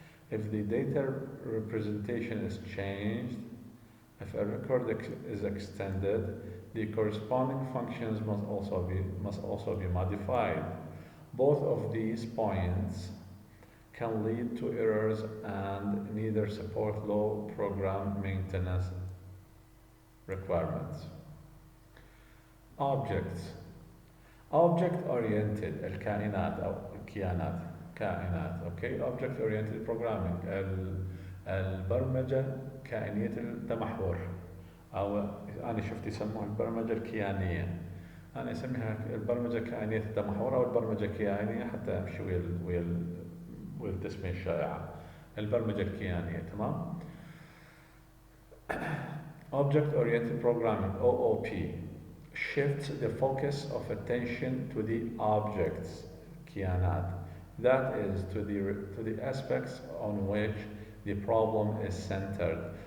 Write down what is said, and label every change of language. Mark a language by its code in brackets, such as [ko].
[en] If the data representation is changed, if a record is extended, the corresponding functions must also be modified. Both of these points can lead to errors and neither support low program maintenance requirements. Objects. [ar] Object-oriented الكائنات أو الكيانات كائنات Object-oriented programming البرمجة كائنية التمحور أو أنا شفت يسموها البرمجة الكيانية. أنا أسميها البرمجة كائنية التمحور أو البرمجة الكيانية حتى أمشي ويا التسمية الشائعة. البرمجة الكيانية تمام. [en] Object-oriented programming (OOP) shifts the focus of attention to the objects كيانات, that is to the aspects on which the problem is centered.